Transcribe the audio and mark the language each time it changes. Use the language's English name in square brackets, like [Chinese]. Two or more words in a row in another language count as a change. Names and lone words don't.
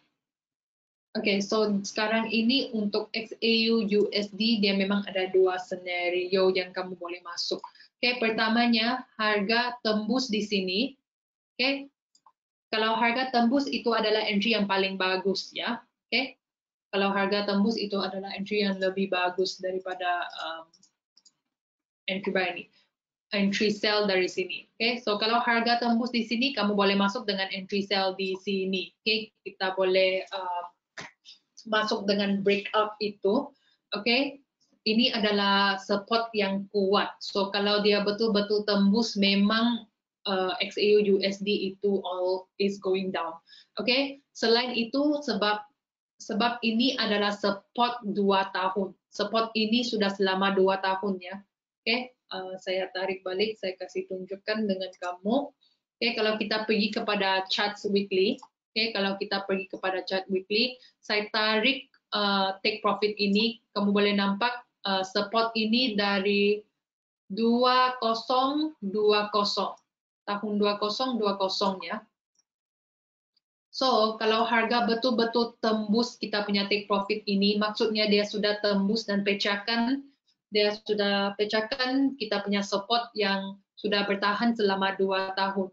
[Malay] Oke, so sekarang ini untuk XAU USD dia memang ada dua scenario yang kamu boleh masuk. Oke, pertamanya harga tembus di sini. Oke, kalau harga tembus itu adalah entry yang paling bagus ya. Oke, kalau harga tembus itu adalah entry yang lebih bagus daripada [English] entry buy [Malay] ini. [English] Entry sell [Malay] dari sini. Oke, so kalau harga tembus di sini, kamu boleh masuk dengan [English] entry sell [Malay] di sini. Oke, kita boleh masuk dengan breakout itu. Oke, ini adalah support yang kuat. So kalau dia betul-betul tembus, memang XAU USD itu [English] all is going down. [Malay] Oke, selain itu sebab ini adalah support 2 tahun. Support ini sudah selama 2 tahun ya. Oke, saya tarik balik, saya kasih tunjukkan dengan kamu. Oke, kalau kita pergi kepada [English] charts weekly, [Malay] oke, kalau kita pergi kepada [English] chart weekly, [Malay] saya tarik [English] take profit [Malay] ini, kamu boleh nampak support ini dari 2020, tahun 2020 ya. So, kalau harga betul-betul tembus kita punya [English] take profit [Malay] ini, maksudnya dia sudah tembus dan pecahkan kita punya support yang sudah bertahan selama 2 tahun.